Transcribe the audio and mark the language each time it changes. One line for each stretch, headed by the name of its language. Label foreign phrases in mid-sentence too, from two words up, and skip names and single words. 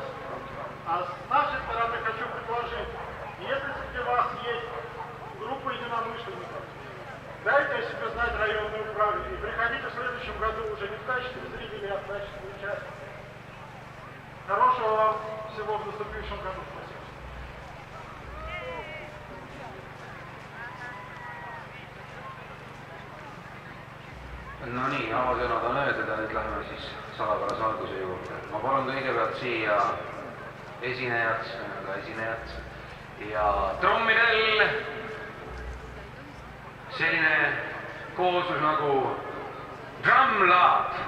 Russian: А с нашей стороны хочу предложить, если среди вас есть группа единомышленников, дайте о себе знать районную управу и приходите в следующем году уже не в качестве зрителей, а в качестве участников. Хорошего вам всего в наступившем году. Спасибо.
Estonian: No nii, avasõnad on öeldud ja nüüd läheme siis salapärase alguse juurde. Ma palun kõigepealt siia esinejad ja trommidel selline kooslus nagu Drumlab.